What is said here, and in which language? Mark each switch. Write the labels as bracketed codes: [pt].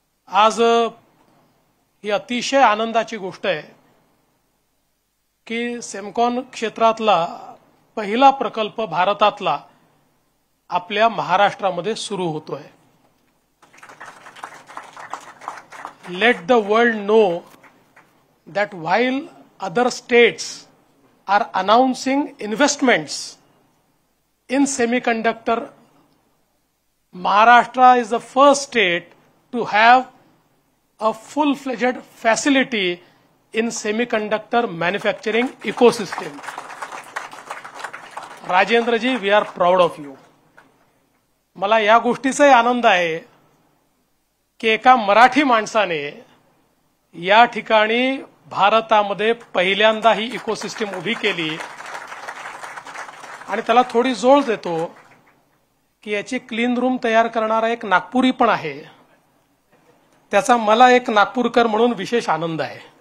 [mr] आज ही अतिशय आनंदाची गोष्ट आहे की सेमकॉन क्षेत्रातला पहिला प्रकल्प भारतातला आपल्या महाराष्ट्रामध्ये सुरू होतोय. [en] Let the world know that while other states are announcing investments in semiconductor, Maharashtra is the first state to have a full-fledged facility in semiconductor manufacturing ecosystem. Rajendra ji, we are proud of you. [mr] मला या गोष्टीचाही आनंद आहे की एका मराठी माणसाने या ठिकाणी भारतामध्ये पहिल्यांदा ही इकोसिस्टम उभी केली आणि त्याला थोडी जोड देतो की याची क्लीन रूम तयार करणारा एक नागपुरी पण आहे. त्याचा मला एक नागपूरकर म्हणून विशेष आनंद आहे.